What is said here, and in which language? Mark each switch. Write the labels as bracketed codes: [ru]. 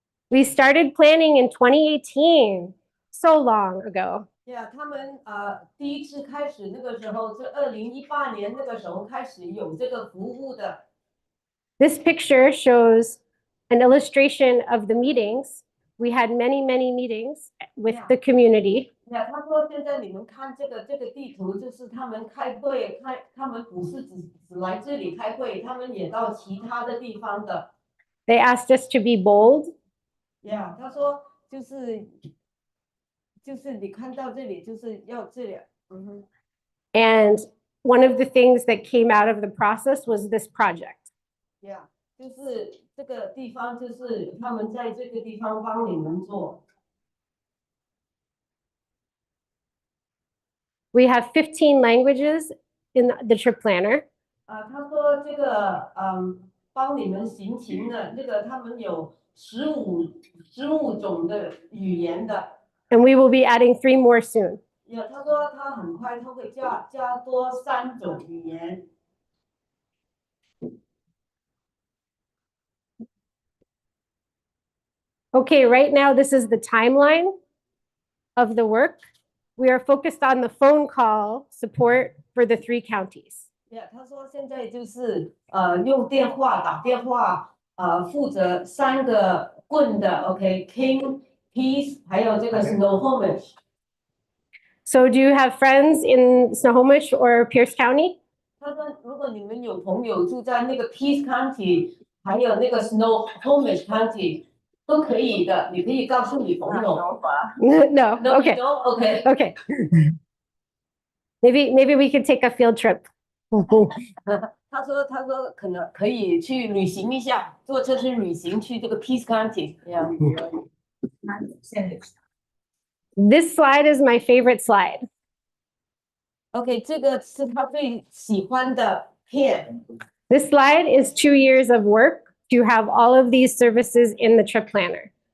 [en] We started planning in 2018, so long ago. [zh] Yeah, 他们第一次开始那个时候，是2018年那个时候开始有这个服务的。 [en] This picture shows an illustration of the meetings. We had many, many meetings with the community. [zh] Yeah, 他说现在你们看这个地图，就是他们开会，他们不是只来这里开会，他们也到其他的地方的。 [en] They asked us to be bold. [zh] Yeah, 他说就是你看到这里，就是要这里。 [en] And one of the things that came out of the process was this project. [zh] Yeah, 就是这个地方，就是他们在这个地方帮你们做。 [en] We have 15 languages in the trip planner. [zh] 他说这个帮你们行情的这个他们有15种的语言的。 [en] And we will be adding 3 more soon. [zh] 他说他很快他会加多3种语言。 [en] Okay, right now this is the timeline of the work. We are focused on the phone call support for the 3 counties. [zh] Yeah, 他说现在就是用电话打电话，负责3个棍的，OK，King Peace 还有这个 Snohomish。 [en] So do you have friends in Snohomish or Pierce County? [zh] 他说如果你们有朋友住在那个 Peace County，还有那个 Snohomish County，都可以的，你可以告诉你朋友。 [en] No, No, you okay, don't? Okay. okay. Maybe we could take a field trip. [zh] 他说可以去旅行一下，坐车去旅行去这个 Peace County。 [en] Yeah. This slide is my favorite slide. [zh] OK， 这个是他最喜欢的片。 [en] This slide is 2 years of work to have all of these services in the trip planner.